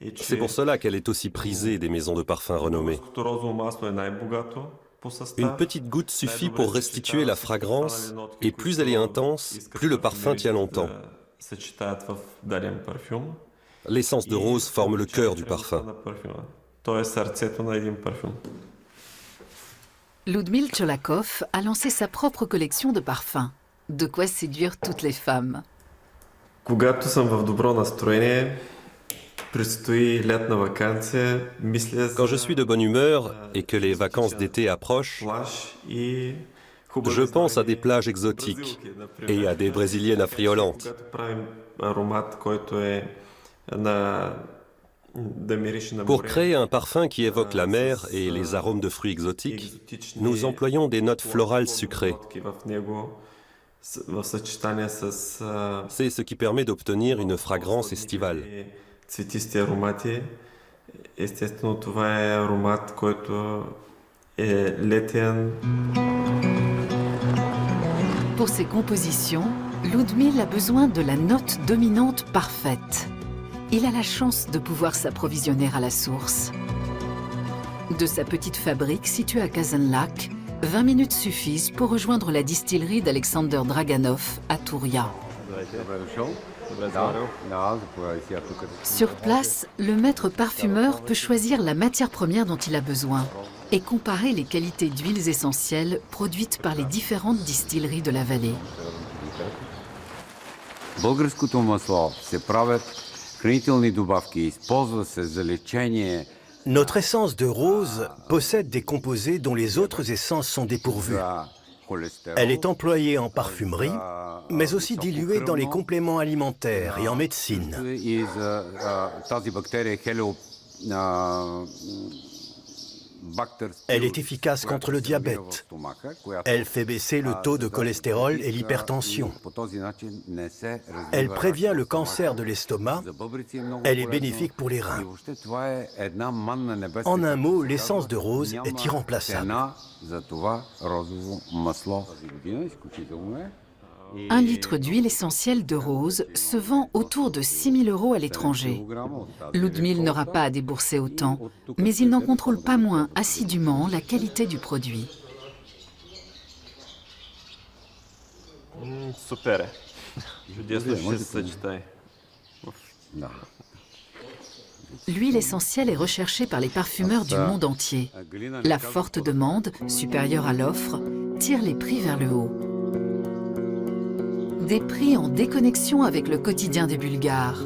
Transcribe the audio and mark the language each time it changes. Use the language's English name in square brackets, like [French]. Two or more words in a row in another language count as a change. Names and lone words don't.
[French] C'est pour cela qu'elle est aussi prisée des maisons de parfum renommées. Une petite goutte suffit pour restituer la fragrance, et plus elle est intense, plus le parfum tient longtemps. L'essence de rose forme le cœur du parfum. Ludmil Cholakov a lancé sa propre collection de parfums. De quoi séduire toutes les femmes. [Bulgarian] Когато съм в добро настроение, предстои лятна ваканция, мисля за [French] Quand je suis de bonne humeur et que les vacances d'été approchent, [Bulgarian] плаж и [French] je pense à des plages exotiques et à des brésiliennes affriolantes. [Bulgarian] Когато правим аромат, който е на да мирише на [French] Pour [Bulgarian] море, [French] créer un parfum qui évoque la mer et les arômes de fruits exotiques, [Bulgarian] екзотични [French] nous employons des notes florales sucrées. [Bulgarian] нотки в него, в съчетание с [French] C'est ce qui permet d'obtenir une fragrance estivale. [Bulgarian] цветисти аромати. Естествено, това е аромат, който е летен. [French] Pour ses compositions, Ludmil a besoin de la note dominante parfaite. Il a la chance de pouvoir s'approvisionner à la source. De sa petite fabrique située à Kazanlak, 20 minutes suffisent pour rejoindre la distillerie d'Alexander Draganov à Touria. Sur place, le maître parfumeur peut choisir la matière première dont il a besoin et comparer les qualités d'huiles essentielles produites par les différentes distilleries de la vallée. [Bulgarian] Българското масло се правят хранителни добавки, използва се за лечение. [French] Notre essence de rose possède des composés dont les autres essences sont dépourvues. Elle est employée en parfumerie, mais aussi diluée dans les compléments alimentaires et en médecine. [Bulgarian] И за тази бактерия [French] Elle est efficace contre le diabète. Elle fait baisser le taux de cholestérol et l'hypertension. Elle prévient le cancer de l'estomac. Elle est bénéfique pour les reins. En un mot, l'essence de rose est irremplaçable. 1 litre d'huile essentielle de rose se vend autour de 6 000 € à l'étranger. Ludmil n'aura pas à débourser autant, mais il n'en contrôle pas moins assidûment la qualité du produit. [Bulgarian] Супер е. Чудесно ще се съчетае. [French] L'huile essentielle est recherchée par les parfumeurs du monde entier. La forte demande, supérieure à l'offre, tire les prix vers le haut. Des prix en déconnexion avec le quotidien des Bulgares.